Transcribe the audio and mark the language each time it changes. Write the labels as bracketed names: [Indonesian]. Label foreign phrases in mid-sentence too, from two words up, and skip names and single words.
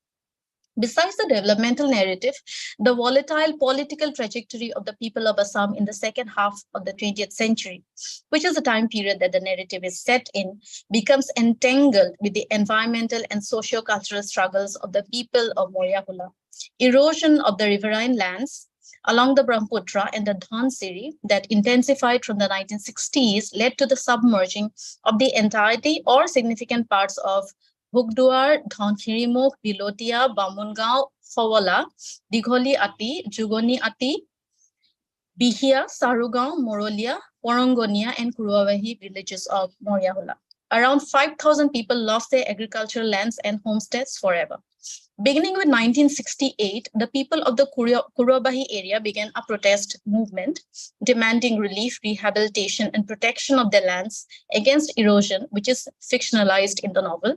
[English] Besides the developmental narrative, the volatile political trajectory of the people of Assam in the second half of the 20th century, which is the time period that the narrative is set in, becomes entangled with the environmental and socio-cultural struggles of the people of Moria Hula. Erosion of the riverine lands along the Brahmaputra and the Dhansiri that intensified from the 1960s led to the submerging of the entirety or significant parts of Hugduar, Dhankhirimukh, Bilotia, Bamungao, Fawala, Digholi Ati, Jugoni Ati, Bihia, Sarugao, Morolia, Porongonia, and Kuruavahi villages of Moria Hula. Around 5,000 people lost their agricultural lands and homesteads forever. Beginning with 1968, the people of the Kuruavahi area began a protest movement demanding relief, rehabilitation, and protection of their lands against erosion, which is fictionalized in the novel.